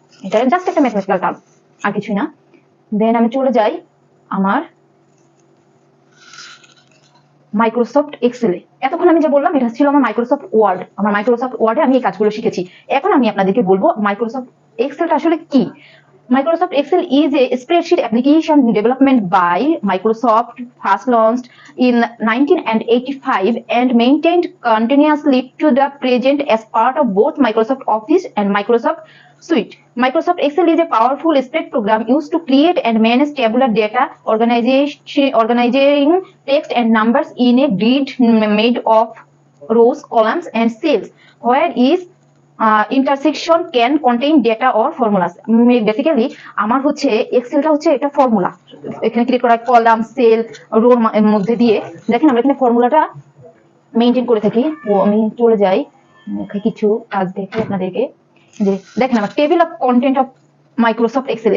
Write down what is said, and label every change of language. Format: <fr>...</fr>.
<bn>এটা জাস্ট একটা mathematical term, আর কিছুই না। দেন আমি চলে যাই আমার মাইক্রোসফট এক্সেলে। এতক্ষণ আমি যে বললাম এটা ছিল আমার মাইক্রোসফট ওয়ার্ড। আমার মাইক্রোসফট ওয়ার্ডে আমি এই কাজগুলো শিখেছি। এখন আমি আপনাদেরকে বলবো মাইক্রোসফট এক্সেলটা আসলে কি।</bn> <en>Microsoft Excel is a spreadsheet application development by Microsoft, first launched in 1985 and maintained continuously to the present as part of both Microsoft Office and Microsoft Suite. Microsoft Excel is a powerful spread program used to create and manage tabular data, organizing text and numbers in a grid made of rows, columns, and cells. Where is intersection can contain data or formulas.</en> <bn>Basically আমার হচ্ছে এক্সেলটা হচ্ছে এটা formula, এখানে click করা column sell রোর মধ্যে দিয়ে দেখেন আমরা এখানে ফর্মুলাটা মেনটেন করে থাকি। ও আমি চলে যাই কিছু কাজ দেখি আপনাদেরকে, যে দেখেন আমার table of content of Microsoft Excel.</bn>